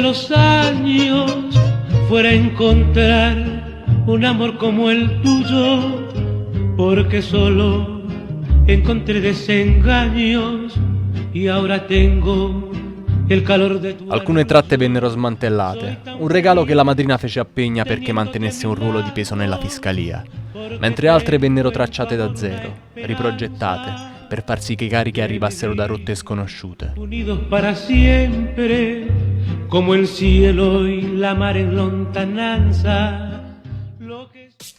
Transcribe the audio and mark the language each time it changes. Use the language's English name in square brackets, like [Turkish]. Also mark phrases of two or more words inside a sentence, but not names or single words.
[Spanish] los años fuera a encontrar un amor como el tuyo, porque solo encontré desengaños y ahora tengo il calor de tu... [Italian] Alcune tratte vennero smantellate, un regalo che la madrina fece a Peña perché mantenesse un ruolo di peso nella fiscalia, mentre altre vennero tracciate da zero, riprogettate, per far sì che i carichi arrivassero da rotte sconosciute. [Spanish] Unidos para siempre, como el cielo y la mar en lontananza. Lo que...